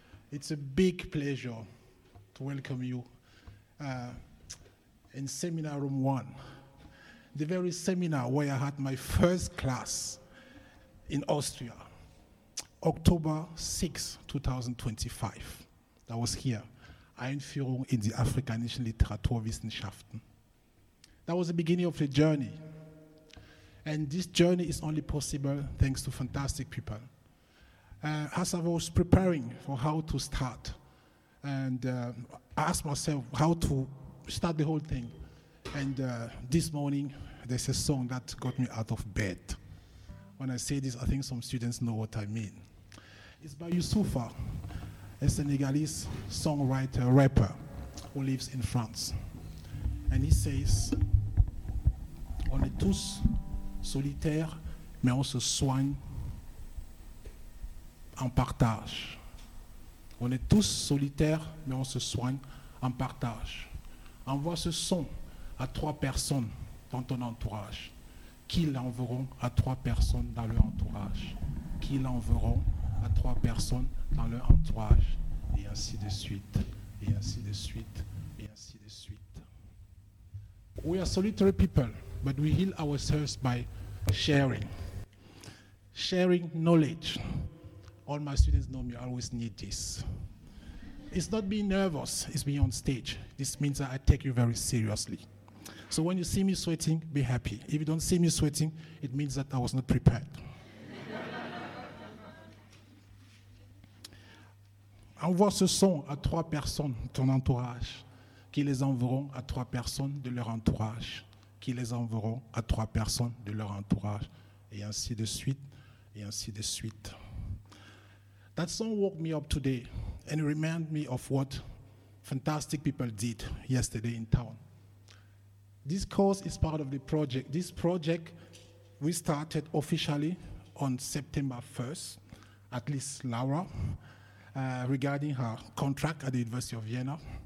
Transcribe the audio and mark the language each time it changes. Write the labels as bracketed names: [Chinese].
[English] It's a big pleasure to welcome you in Seminar Room 1. The very seminar where I had my first class in Austria, October 6, 2025. That was here, [German] Einführung in die Afrikanischen Literaturwissenschaften. [English] That was the beginning of the journey. And this journey is only possible thanks to fantastic people. As I was preparing for how to start, and I asked myself how to start the whole thing, and this morning, there's a song that got me out of bed. When I say this, I think some students know what I mean. It's by Youssoufa, a Senegalese songwriter, rapper, who lives in France. And he says, [French] on est tous solitaires, mais on se soigne en partage. On est tous solitaires, mais on se soigne en partage. Envoie ce son à trois personnes dans ton entourage, qu'ils l'enverront à trois personnes dans leur entourage, qu'ils l'enverront à trois personnes dans leur entourage, et ainsi de suite, et ainsi de suite, et ainsi de suite. [English] We are solitary people, but we heal ourselves by sharing. Sharing knowledge. All my students know me, I always need this. It's not being nervous, it's being on stage. This means that I take you very seriously. So when you see me sweating, be happy. If you don't see me sweating, it means that I was not prepared. [French] Envoie ce son à trois personnes de ton entourage, qui les enverront à trois personnes de leur entourage, qui les enverront à trois personnes de leur entourage, et ainsi de suite, et ainsi de suite. [English] That song woke me up today and reminded me of what fantastic people did yesterday in town. This course is part of the project. This project, we started officially on September 1st, at least Laura, regarding her contract at the University of Vienna.